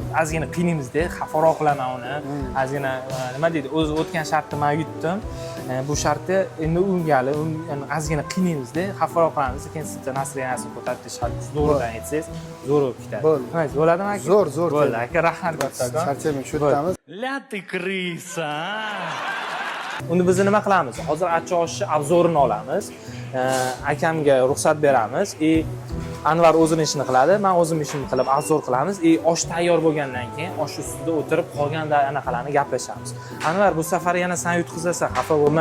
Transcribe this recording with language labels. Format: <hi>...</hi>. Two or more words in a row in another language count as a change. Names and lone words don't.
<uz>Ozgina qiynaymiz-da, xafaroq qilaman uni. Ozgina nima deydi, o'zi o'tgan shartni men yutdim. Bu shartni endi ungali, ozgina qiynaymiz-da, xafaroq qilamiz. Keyin sizga nasriyanasini ko'tarib shartni zo'rdan aytsangiz, zo'r bo'lib ketadi. Bo'ldi. Nima bo'ladimi aka? Zo'r, zo'r. Bo'ldi aka, rahmat kattakon. Charchaymang, shu yerdamiz.</uz> <ru>Ля ты крыса!</ru> <uz>Uni biz nima qilamiz? Hozir achchiq oshni obzorini olamiz. Akamga ruxsat beramiz. Anvar o'zini ishini qiladi, men o'zim ishimni qilib obzor qilamiz. Osh tayyor bo'lgandan keyin osh ustida o'tirib qolganda anaqalarni gaplashamiz. Anvar, bu safar yana sen yutqizasan, xafa bo'lma.</uz>